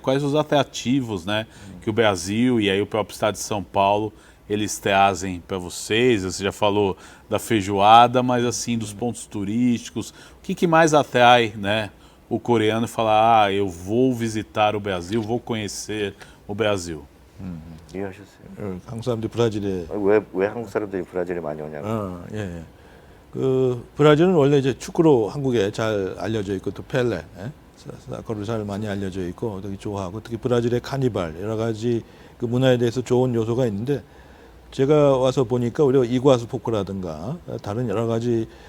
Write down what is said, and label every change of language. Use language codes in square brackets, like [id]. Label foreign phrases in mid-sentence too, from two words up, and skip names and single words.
[pt] Quais os atrativos, né, que o Brasil e aí o próprio estado de São Paulo eles trazem para vocês? Você já falou da feijoada, mas assim, dos pontos turísticos, o que mais atrai, né, o coreano e falar, eu vou visitar o Brasil, vou conhecer o Brasil? [ko] 이해하셨어요? 한국 사람들이 브라질에 왜 한국 사람들이 브라질에 많이 오냐고? 예, 예. 그 브라질은 원래 이제 축구로 한국에 잘 알려져 있고 또 펠레, 예? 사커로 잘 많이 알려져 있고 되게 좋아하고 특히 브라질의 카니발 여러 가지 그 문화에 대해서 좋은 요소가 있는데 제가 와서 보니까 우리가 이과수 포크라든가 다른 여러 가지